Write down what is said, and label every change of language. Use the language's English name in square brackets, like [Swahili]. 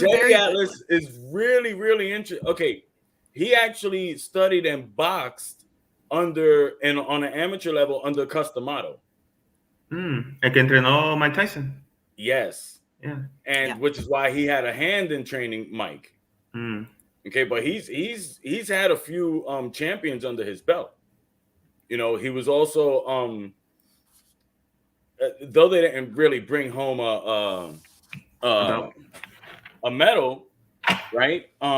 [English] Teddy Atlas is really, really interesting. Okay, he actually studied and boxed on an amateur level under Customato. [Spanish] El que entrenó Mike Tyson. [English] Yes. Yeah. And which is why he had a hand in training Mike. Okay, but he's had a few champions under his belt. You know, he was also though they didn't really bring home a medal, right?